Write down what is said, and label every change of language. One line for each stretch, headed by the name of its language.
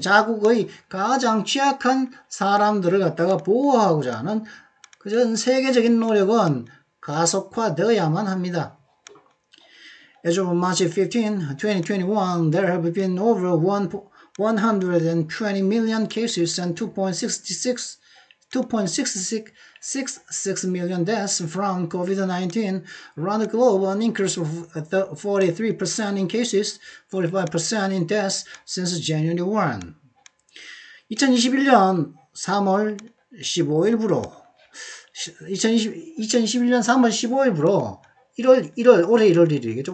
Korean: 자국의 가장 취약한 사람들을 갖다가 보호하고자 하는 그전 세계적인 노력은 가속화되어야만 합니다.
English: As of March 15, 2021, there have been over 120 million cases and 2.66 million deaths from COVID-19 around the globe, an increase of 43% in cases, 45% in deaths since January 1.
Korean: 2021년 3월 15일부로 2021년 3월 15일부로 올해 1월 1일이겠죠.